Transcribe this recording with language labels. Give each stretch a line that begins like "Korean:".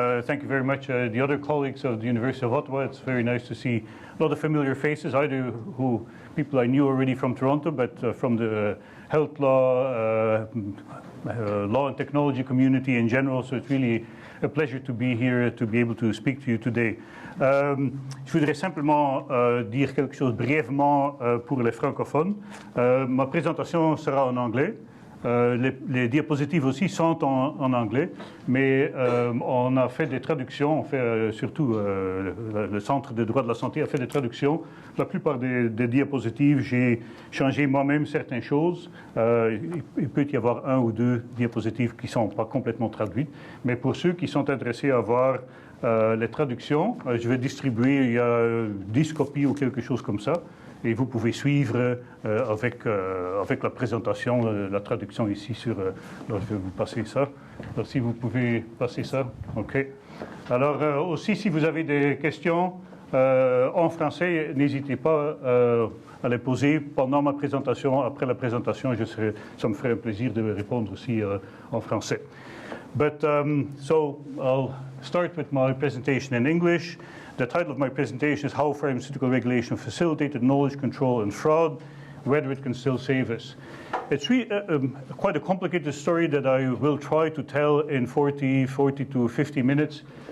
English: Thank you very much, the other colleagues of the University of Ottawa. It's very nice to see a lot of familiar faces, either people I knew already from Toronto, but from the health law, law and technology community in general. So it's really a pleasure to be here, to be able to speak to you today.
French: Je voudrais simplement dire quelque chose brièvement pour les francophones. Ma présentation sera en anglais. Les diapositives aussi sont en anglais, mais on a fait des traductions, surtout le Centre de droit de la santé a fait des traductions. La plupart des diapositives, j'ai changé moi-même certaines choses. Il peut y avoir un ou deux diapositives qui ne sont pas complètement traduites, mais pour ceux qui sont intéressés à voir les traductions, je vais distribuer, il y a 10 copies ou quelque chose comme ça. Et vous pouvez suivre avec la présentation, la traduction ici sur... alors je vais vous passer ça. Alors si vous pouvez passer ça, OK. Alors aussi, si vous avez des questions en français, n'hésitez pas à les poser pendant ma présentation. Après la présentation, ça me ferait un plaisir de répondre aussi en français.
English: But so I'll start with my presentation in English. The title of my presentation is How Pharmaceutical Regulation Facilitated Knowledge Control and Fraud, Whether It Can Still Save Us. It's really quite a complicated story that I will try to tell in 40 to 50 minutes.